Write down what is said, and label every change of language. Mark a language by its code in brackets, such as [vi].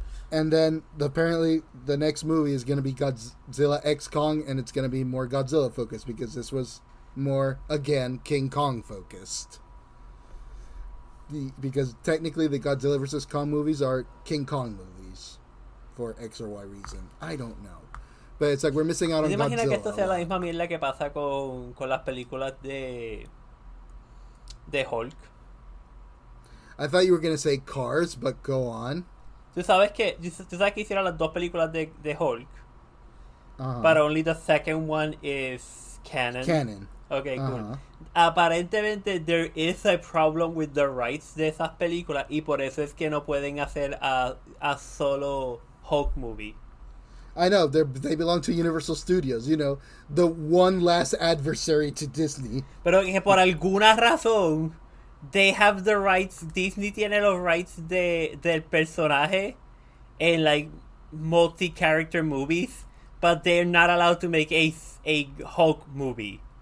[en] And then, apparently, the next movie is going to be Godzilla x Kong, and it's going to be more Godzilla focused, because this was more, again, King Kong focused. Because technically the Godzilla vs. Kong movies are King Kong movies. For X or Y reason. I don't know. But it's like we're missing out on Godzilla. [es] ¿Te imaginas que esto sea la misma mierda que pasa con las películas de Hulk? [en] I thought you were going to say Cars, but go on. [es] ¿Tú sabes que hicieron las dos películas de Hulk? Uh-huh. [en] But only the second one is canon. Okay, cool. [es] Aparentemente [en] there is a problem with the rights [es] de esas películas y por eso es que no pueden hacer [en] a solo Hulk movie. I know, they belong to Universal Studios, the one last adversary to Disney. [es] Pero que por alguna razón [en] they have the rights, Disney [es] tiene los rights del personaje en [en] like multi-character movies, but they're not allowed to make a Hulk movie.